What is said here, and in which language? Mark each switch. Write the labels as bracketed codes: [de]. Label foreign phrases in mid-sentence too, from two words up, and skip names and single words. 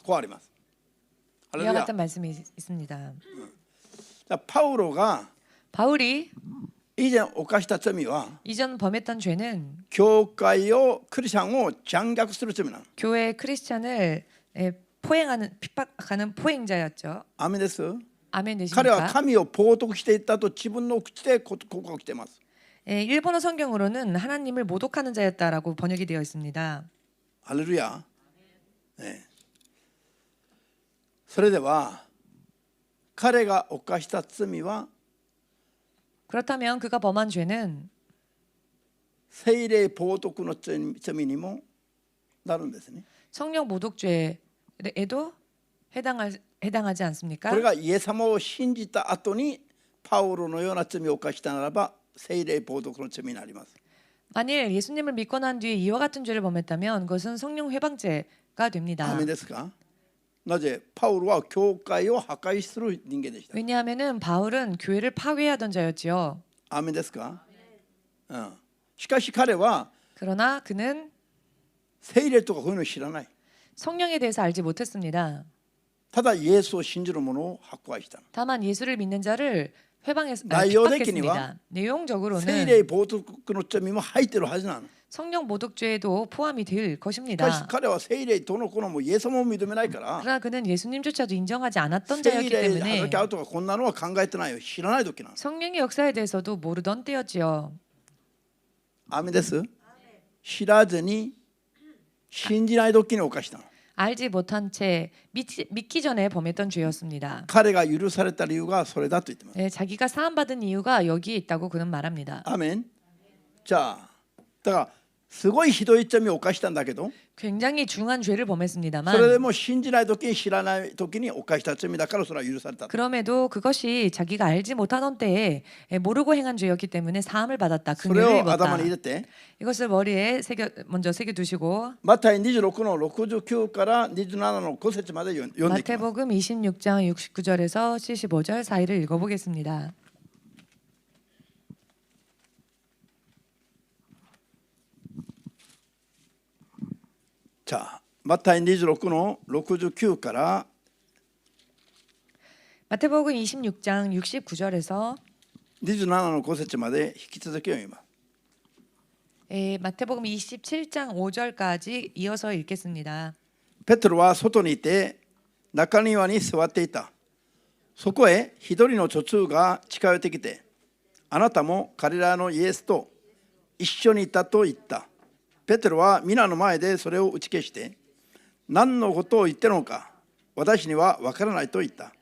[ja] こうあります。 [ko] 이와 같은 말씀이 있습니다. 바울이 바울이 [ja] 이전 犯した罪は [ko] 이전 범했던 죄는 [ja] 教会をクリスチャンを残虐する罪なの。 [ko] 교회 크리스찬을 포행하는 핍박하는 포행자였죠. [ja] アーメンです。 [ko] 아멘 [ja] 彼は [ko] 되십니까? [ja] 神を冒涜していたと自分の口で告白しています。 [ko] 일본어 성경으로는 하나님을 모독하는 자였다라고 번역이 되어 있습니다. 할렐루야. 네. [ja] それでは彼が犯した罪は [ko] 그렇다면 그가 범한 죄는 [ja] 聖霊冒涜の罪にもなるんですね。 [ko] 성령 모독죄에도 해당하지 않습니까? [ja] これがイエス様を信じた後にパウロのような罪を犯したならば聖霊冒涜の罪になります。 [ko] 만일 예수님을 믿고 난 뒤에 이와 같은 죄를 범했다면 그것은 성령 회방죄가 됩니다. [ja] アーメンですか？なぜパウロは教会を破壊する人間でした。 [ko] 왜냐하면은 바울은 교회를 파괴하던 자였지요. [ja] アーメンですか？しかし彼は [ko] 그러나 그는 [ja] 聖霊とかこういうのを知らない。 [ko] 성령에 대해서 알지 못했습니다. [ja] ただイエスを信じる者を迫害した。 [ko] 다만 예수를 믿는 자를 핍박했습니다. 내용적으로는 [ja] 聖霊冒涜の罪も入ってるはずなの。 [ko] 성령 모독죄에도 포함이 될 [ja] しかし [ko] 것입니다. [ja] 彼は聖霊どの子のもイエス様を認めないから [ko] 그러나 그는 예수님조차도 인정하지 않았던 [ja] 聖 [ko] 자였기 [ja] 霊 [ko] 때문에 [ja] 働き合うとかこんなのは考えてないよ。知らない時なの。 [ko] 성령의 역사에 대해서도 모르던 때였지요. [ja] アーメンです。知らずに信じない時に犯したの。 [ko] 알지 못한 채 믿기 전에 범했던 죄였습니다. [ja] 彼が許された理由がそれだと言ってます。 [ko] 자기가 사함받은 이유가 여기에 있다고 그는 말합니다. [ja] アーメン。じゃあだからすごいひどい罪を犯したんだけど、 [ko] 굉장히 중한 죄를 [ja] それで [ko] 범했습니다만 [ja] も信じない時に知らない時に犯した罪だからそれは許された。 [ko] 그럼에도 그것이 자기가 알지 못하던 때에 모르고 행한 죄였기 때문에 사함을 받았다. [ja] それ [ko] 긍휼을 [ja] を頭 [ko] 입었다. [ja] に入れて、 [ko] 이것을 머리에 먼저 새겨 두시고 [ja] マタイ26の69から27の5節まで読んでいきます。 [ko] 마태복음 26장 69절에서 75절 사이를 읽어보겠습니다. [ja] じゃあマタイ26の69から [ko] 마태복음 26장 69절에서 [ja] 27 の5節まで引き続き読みます。 [ko] 마태복음 27장 5절까지 이어서 읽겠습니다. [ja] ペテロは外にいて中庭に座っていた。そこへ一人の女中が近寄ってきて、あなたも彼らのイエスと一緒にいたと言った。ペテロは皆の前でそれを打ち消して、何のことを言ってるのか私には分からないと言った。